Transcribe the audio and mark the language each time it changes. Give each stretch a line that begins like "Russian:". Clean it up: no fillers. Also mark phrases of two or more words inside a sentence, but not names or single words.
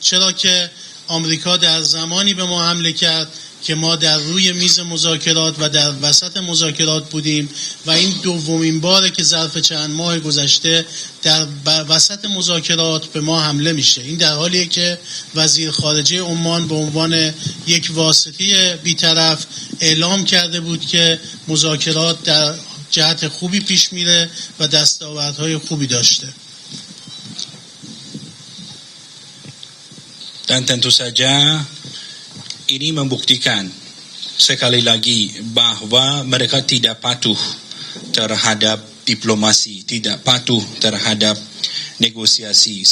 Persian: چرا که آمریکا در زمانی به ما حمله کرد که ما در روی میز مذاکرات و در وسط مذاکرات بودیم و این دومین باره که ظرف چند ماه گذشته در وسط مذاکرات به ما حمله میشه. این در حالیه که وزیر خارجه عمان به عنوان یک واسطه بیطرف اعلام کرده بود که مذاکرات در جهت خوبی پیش میره و دستاوردهای خوبی داشته.
Indonesian: Dan tentu saja ini membuktikan sekali lagi bahwa mereka tidak patuh terhadap diplomasi, tidak patuh terhadap negosiasi.